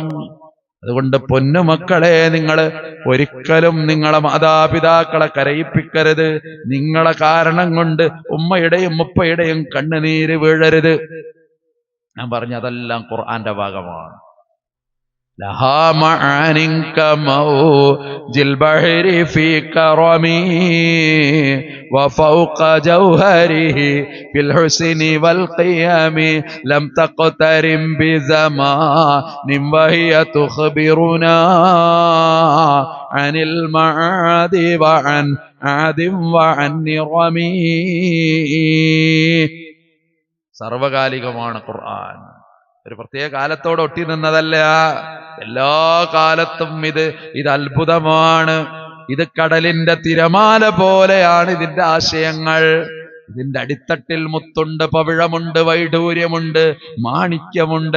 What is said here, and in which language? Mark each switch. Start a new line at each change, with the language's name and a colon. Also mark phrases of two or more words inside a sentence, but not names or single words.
Malayalam: അതുകൊണ്ട് പൊന്നുമക്കളെ, നിങ്ങൾ ഒരിക്കലും നിങ്ങളെ മാതാപിതാക്കളെ കരയിപ്പിക്കരുത്. നിങ്ങളെ കാരണം കൊണ്ട് ഉമ്മയുടെയും ഉപ്പയുടെയും കണ്ണുനീര് വീഴരുത്. ഞാൻ പറഞ്ഞ അതെല്ലാം ഖുർആന്റെ ഭാഗമാണ്.
Arabic: لها معان كموج البحر في كرمه وفوق جوهره في الحسن والقيم لم تقترن بزمان وهي تخبرنا عن المعاد وعن عاد وعن نرمي.
Malayalam: സർവകാലികമാണ് ഖുർആൻ. ഒരു പ്രത്യേക കാലത്തോട് ഒട്ടി നിന്നതല്ല, എല്ലാ കാലത്തും ഇത് അത്ഭുതമാണ്. ഇത് കടലിന്റെ തിരമാല പോലെയാണ് ഇതിന്റെ ആശയങ്ങൾ. ഇതിന്റെ അടിത്തട്ടിൽ മുത്തുണ്ട്, പവിഴമുണ്ട്, വൈഡൂര്യമുണ്ട്, മാണിക്യമുണ്ട്.